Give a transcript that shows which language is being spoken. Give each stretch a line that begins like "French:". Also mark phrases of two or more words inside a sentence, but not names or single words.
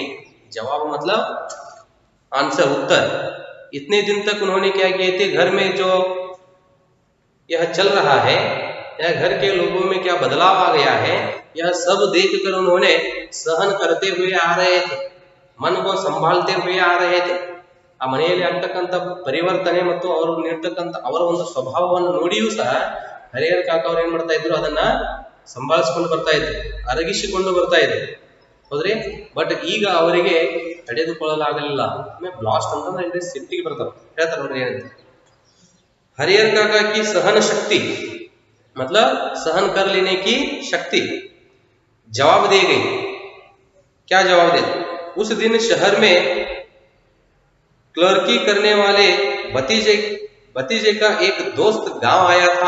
Hindi: जवाब मतलब आंसर, उत्तर। इतने दिन तक उन्होंने क्या किए थे, घर में जो यह चल रहा है, यह घर के लोगों में क्या बदलाव आ गया है, यह सब देखकर उन्होंने सहन करते हुए आ रहे थे, मन को संभालते हुए आ रहे थे।
Kannada: ಆ ಮನೆಯಲ್ಲಿ ಆಗ್ತಕ್ಕಂಥ ಪರಿವರ್ತನೆ ಮತ್ತು ಅವರು ನೀಡ್ತಕ್ಕಂಥ ಅವರ ಒಂದು ಸ್ವಭಾವವನ್ನು ನೋಡಿಯೂ ಸಹ ಹರಿಹರ ಕಾಕ ಅವರು ಏನ್ ಮಾಡ್ತಾ ಇದ್ರು, ಅದನ್ನ ಸಂಭಾಳಿಸ್ಕೊಂಡು ಬರ್ತಾ ಇದ್ರು, ಅರಗಿಸಿಕೊಂಡು ಬರ್ತಾ ಇದ್ರು, ಹೌದ್ರಿ. ಬಟ್ ಈಗ ಅವರಿಗೆ ತಡೆದುಕೊಳ್ಳಲಾಗಲಿಲ್ಲ. ಬ್ಲಾಸ್ಟ್ ಅಂತಂದ್ರೆ ಸಿಟ್ಟಿಗೆ ಬರ್ತಾರೆ, ಹೇಳ್ತಾರೆ ನೋಡ್ರಿ ಏನಂತ.
Hindi: हरिहर काका की सहन शक्ति मतलब सहन कर लेने की शक्ति जवाब दे गई। क्या जवाब दे? उस दिन शहर में क्लर्की करने वाले भतीजे का एक दोस्त गांव आया था।